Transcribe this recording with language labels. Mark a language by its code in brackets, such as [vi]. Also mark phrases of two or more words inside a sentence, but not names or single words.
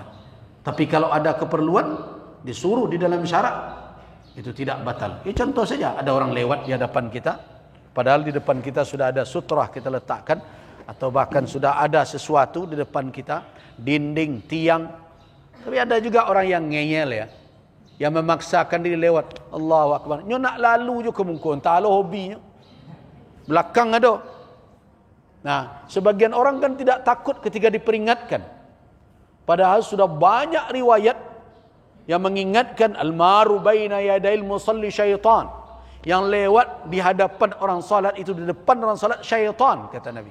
[id] Tapi kalau ada keperluan, disuruh di dalam syarat, itu tidak batal. Ya, contoh saja, ada orang lewat di hadapan kita, padahal di depan kita sudah ada sutrah kita letakkan, atau bahkan sudah ada sesuatu di depan kita, dinding, tiang. Tapi ada juga orang yang ngeyel ya. yang memaksakan diri lewat [ar] الله أكبر. [min] Nyo nak lalu je ke muka, entah lo hobinya. [id] Belakang ada. Nah, sebagian orang kan tidak takut ketika diperingatkan. Padahal sudah banyak riwayat yang mengingatkan [ar] المار بين يدي المصلي شيطان. [id] Yang lewat di hadapan orang salat itu, di depan orang salat syaitan, kata Nabi.